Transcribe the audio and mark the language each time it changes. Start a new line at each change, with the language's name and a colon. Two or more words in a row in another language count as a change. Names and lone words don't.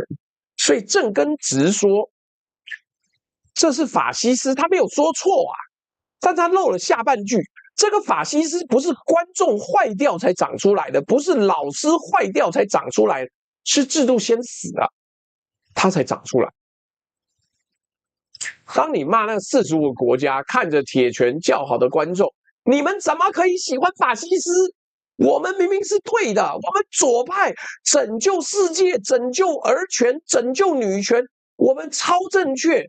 Chinese: 所以正根直說這是法西斯，他沒有說錯啊，但他漏了下半句。這個法西斯不是觀眾壞掉才長出來的，不是老師壞掉才長出來的，是制度先死了，他才長出來。當你罵那45個國家看着鐵拳叫好的觀眾，你們怎麼可以喜歡法西斯？我們明明是對的，我們左派拯救世界、拯救兒權、拯救女權，我們超正確。